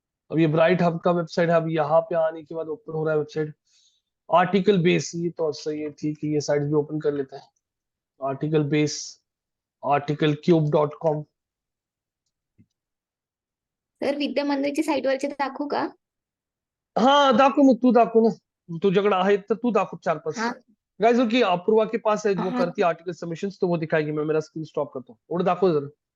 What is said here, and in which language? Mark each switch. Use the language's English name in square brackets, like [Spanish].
[Hindi] अब ये bright hub का वेबसाइट है, अब यहाँ पे आने के बाद ओपन हो रहा है वेबसाइट आर्टिकल बेस। ये तो सही है, ठीक है, ये साइट भी ओपन कर लेते हैं। Article base, article क्यूब.com। [Marathi] सर विद्या मंदिरची साईट वरचे दाखवू का? हाँ दाखव, मग तू दाखव ना, तुझ्याकडे आहेत तर तू दाखव 4-5 हाँ [Hindi] गाइस। की अपूर्वा के पास है, वो हाँ करती है आर्टिकल सबमिशन, तो वो दिखाएगी। मैं मेरा स्क्रीन स्टॉप करता हूँ, और [Marathi] दाखव जरा।